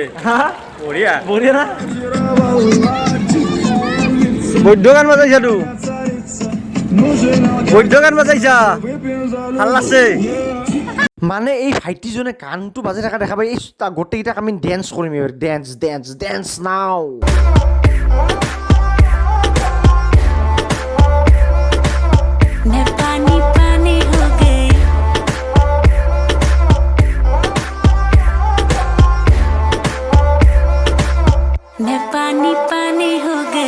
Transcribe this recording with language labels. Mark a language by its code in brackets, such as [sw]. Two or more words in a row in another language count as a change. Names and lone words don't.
[as] বঢ়িয়া না বৈদ্য গান বাজাইছা ভাল লাগছে মানে এই ভাইটিজনে গানটো বাজি থকা দেখা পাই এই গোটেইকেইটাক আমি ডেন্স কৰিম এইবাৰ ডেন্স নাও [hi] मैं पानी पानी हो गई मैं पानी पानी हो गई